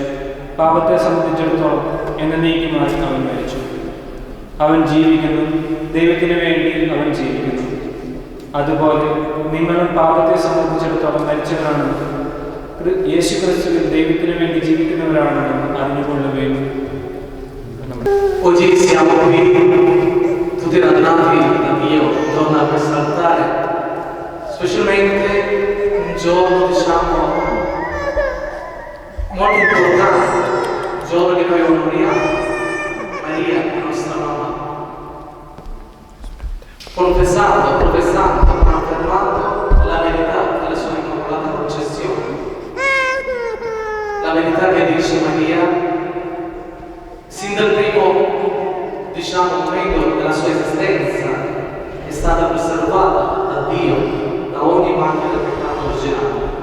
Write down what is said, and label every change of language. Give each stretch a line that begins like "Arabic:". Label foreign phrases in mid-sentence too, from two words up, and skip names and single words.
Malayalam: പാപത്തെ സംബന്ധിച്ചിടത്തോളം എന്നേക്കുമായി അവൻ മരിച്ചു. അവൻ ജീവിക്കുന്നു. ദൈവത്തിന് വേണ്ടി അവൻ ജീവിക്കുന്നു. അതുപോലെ നിങ്ങളും പാപത്തെ സംബന്ധിച്ചിടത്തോളം മരിച്ചവരാണെന്നും യേശു ക്രിസ്തുവിൽ ദൈവത്തിന് വേണ്ടി ജീവിക്കുന്നവരാണെന്നും അറിഞ്ഞുകൊള്ളുകയും.
Italian: Oggi siamo qui tutti radunati da Dio intorno a questo altare, specialmente un giorno molto importante, un giorno che noi onoriamo Maria, la nostra mamma, professando, affermando la verità della sua immacolata concezione, la verità che dice Maria sin dal primo momento della sua esistenza è stata preservata da Dio da ogni macchia del peccato originale.